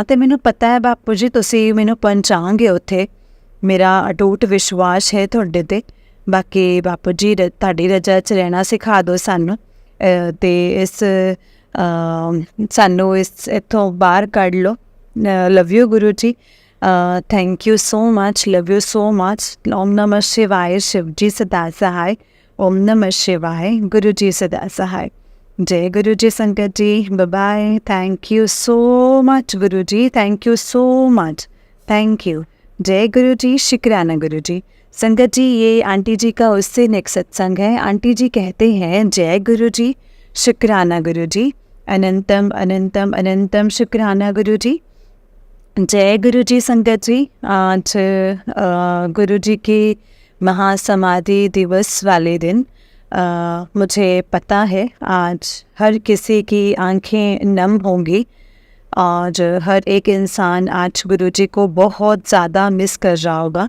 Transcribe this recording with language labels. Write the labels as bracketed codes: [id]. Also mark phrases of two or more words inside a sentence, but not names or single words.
[pa] ਅਤੇ ਮੈਨੂੰ ਪਤਾ ਹੈ ਬਾਪੂ ਜੀ ਤੁਸੀਂ ਮੈਨੂੰ ਪਹੁੰਚਾਓਗੇ ਉੱਥੇ, ਮੇਰਾ ਅਟੁੱਟ ਵਿਸ਼ਵਾਸ ਹੈ ਤੁਹਾਡੇ 'ਤੇ। ਬਾਕੀ ਬਾਪੂ ਜੀ ਤੁਹਾਡੀ ਰਜਾ 'ਚ ਰਹਿਣਾ ਸਿਖਾ ਦਿਓ ਸਾਨੂੰ ਅਤੇ ਇਸ ਸਾਨੂੰ ਇਸ ਇੱਥੋਂ ਬਾਹਰ ਕੱਢ ਲਓ। [en] love you [pa] ਗੁਰੂ ਜੀ, [en] thank you so much, love you so much. [hi] ओम नमः शिवाय, शिव जी सदा सहाय। ओम नमः शिवाय, गुरु जी सदा सहाय। जय गुरु जी संगत जी, [en] bye bye. thank you so much [hi] गुरु जी, [en] thank you so much, thank you. [hi] जय गुरु जी, शुक्राना गुरु जी। संगत जी, ये आंटी जी का उससे नेक्स्ट सत्संग है। आंटी जी कहते हैं जय गुरु जी, शुक्राना गुरु जी, अनंतम अनंतम अनंतम शुक्राना गुरु जी। जय गुरु जी संगत जी, आज गुरु जी की महासमाधि दिवस वाले दिन मुझे पता है आज हर किसी की आंखें नम होंगी और हर एक इंसान आज गुरु जी को बहुत ज़्यादा मिस कर रहा होगा।